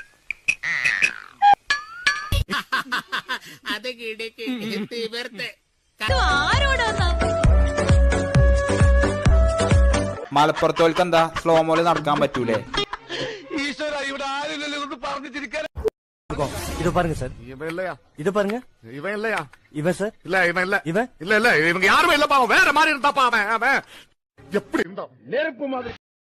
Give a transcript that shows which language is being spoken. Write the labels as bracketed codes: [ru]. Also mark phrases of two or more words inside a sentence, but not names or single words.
[ml] മലപ്പുറത്തോൽക്ക് എന്താ സ്ലോ മോല് നടക്കാൻ പറ്റൂലേ? ഈശ്വര, ഇവിടെ ആരില്ലല്ലോ ഒന്ന് പറഞ്ഞു ചിരിക്കാൻ. [ta] ഇത് பாருங்க சார், இது பாருங்க, இவன் இல்லையா? இவன் சார், இல்ல இவன் இல்ல, இவன் இல்ல இல்ல, இவங்க யாருமே இல்ல பாவம், வேற மாதிரி இருந்தா பாவம். அவன் எப்படி இருந்தான்? நெருப்பு மாதிரி.